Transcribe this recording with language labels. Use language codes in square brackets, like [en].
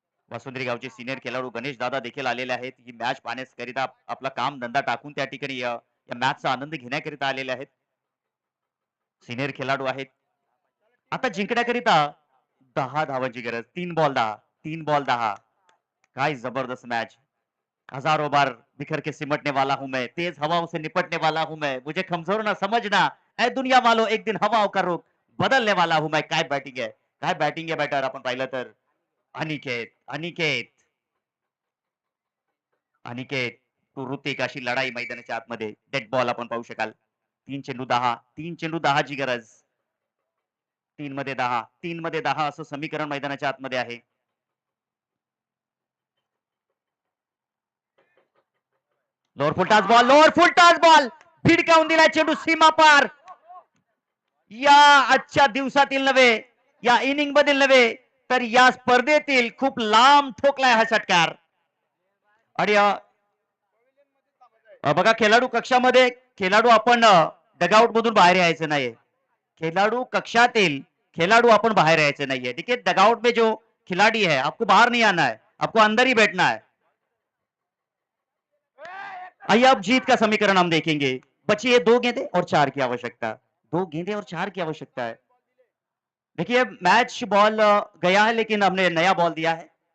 [mr] वसुंधरी गावचे सिनियर खेळाडू गणेश दादा देखील आलेले आहेत. ही मॅच पाहण्याकरिता आपला काम धंदा टाकून त्या ठिकाणी या मॅचचा आनंद घेण्याकरिता आलेले आहेत. सिनियर खेळाडू आहेत. आता जिंकण्याकरिता 10 धावांची गरज. 3 बॉल 10, 3 बॉल 10. काय जबरदस्त मॅच. [hi] हजारों बार बिखर के सिमटने वाला हूं मैं, तेज हवाओं से निपटने वाला हूं मैं, मुझे कमजोर ना समझना, ऐ दुनिया वालों एक दिन हवाओं का रुख बदलने वाला हूं मैं. [mr] काय बॅटिंग आहे, काय बॅटिंग आहे बॅटर. आपण पाहिलं तर अनिकेत, अनिकेत, अनिकेत ऋतिक अशी लढाई मैदानाच्या आतमध्ये. डेड बॉल आपण पाहू शकाल. 3 चेंडू 10, 3 चेंडू 10 ची गरज. 3 मध्ये 10, 3 मध्ये 10 असं समीकरण मैदानाच्या आतमध्ये आहे. लोअर फुल टॉस बॉल, लोअर फुल टॉस बॉल भिडकावून दिला चेंडू सीमा पार. या आजच्या दिवसातील नव्हे, या इनिंग मधील नव्हे, तर या स्पर्धेतील खूप लांब ठोकलाय हा षटकार. आणि बघा खेळाडू कक्षामध्ये खेळाडू आपण डगआउट मधून बाहेर यायचं नाही. खिलाड़ू कक्षातील खिलाड़ू आपण बाहर यायचे नाहीये. [hi] देखिए डगआउट में जो खिलाड़ी है आपको बाहर नहीं आना है, आपको अंदर ही बैठना है. आइए अब जीत का समीकरण हम देखेंगे. बची है 2 गेंदें और 4 की आवश्यकता. 2 गेंदें और 4 की आवश्यकता है. देखिए मैच बॉल गया है लेकिन हमने नया बॉल दिया है.